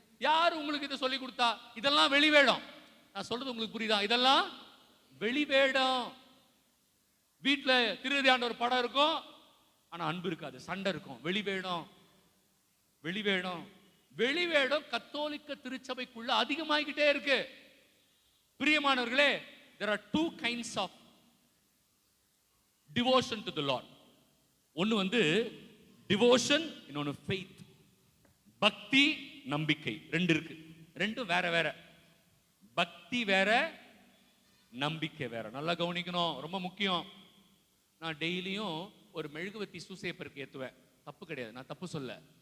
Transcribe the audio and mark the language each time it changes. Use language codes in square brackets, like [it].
[ta] யார் உங்களுக்கு இதை சொல்லி கொடுத்தா? இதெல்லாம் வெளிவேடம். நான் சொல்றது உங்களுக்கு புரியுதா? இதெல்லாம் வெளிவேடம். வீட்டுல திருவிழாண்ட ஒரு படம் இருக்கும், ஆனா அன்பு இருக்காது, சண்டை இருக்கும். வெளிவேடம், வெளிவேடம், வெளிவேடம் கத்தோலிக்க திருச்சபைக்குள்ள அதிகமாகிக்கிட்டே இருக்கு. [en] பிரியமானவர்களே, there are two kinds of devotion to the Lord. [ta] ஒன்னு வந்து devotion, இன்னொன்னு faith. பக்தி, நம்பிக்கை, ரெண்டு இருக்கு. ரெண்டும் வேற வேற. பக்தி வேற, நம்பிக்கை வேற. நல்லா கவனிக்கணும், ரொம்ப முக்கியம். நான் டெய்லியும் ஒரு மெழுகுவத்தி சூசையப்பருக்கு ஏத்துவேன், தப்பு கிடையாது, நான் தப்பு சொல்ல.